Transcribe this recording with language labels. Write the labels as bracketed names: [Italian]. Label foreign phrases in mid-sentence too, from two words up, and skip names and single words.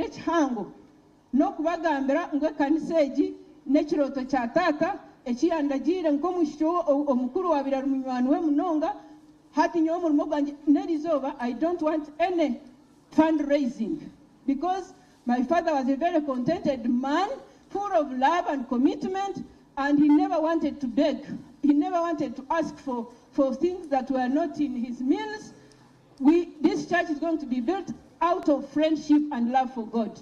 [Nyankole] n'ekihango n'okubagambira ngu ekanisa egi n'ekirooto kya taata ekiyandagiire nk'omwishiki omukuru wabirari munywani we munonga hati nyowe omurimo gwange n'erizooba [English] I don't want any fundraising because my father was a very contented man full of love and commitment, and he never wanted to beg. He never wanted to ask for things that were not in his means. This church is going to be built out of friendship and love for God.